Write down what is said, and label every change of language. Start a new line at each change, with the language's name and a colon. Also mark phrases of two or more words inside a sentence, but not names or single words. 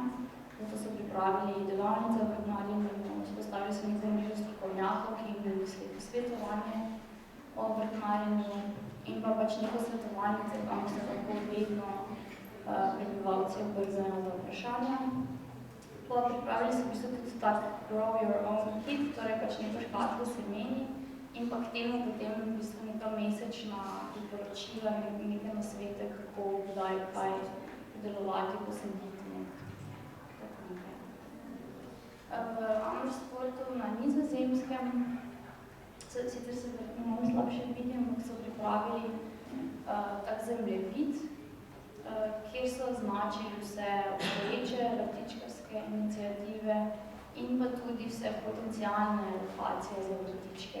Slovenian: Zato so pripravili delavnice v vrtnarjenju, vzpostavili so nekaj mrežo strokovnjakov, ki jim bodo svetovanje o vrtnarjenju in pa pač neko svetovalnice, kam se lahko vedno prebivalci obrzajo za vprašanja. Pripravili so v bistvu tudi tak
English: grow your own kit,
Slovenian: torej pač neko škatlo semeni in pa k temu potem v bistvu neka mesečna priporočila, nekaj nasvete, kako, kdaj, kaj predelovati, posaditi. V Amersfoortu na Nizozemskem, sicer se verjetno malo slabše vidi, ampak so pripravili tak zemljevid, kjer so označili vse obstoječe vrtičkarske iniciative in pa tudi vse potencialne lokacije za vrtičke.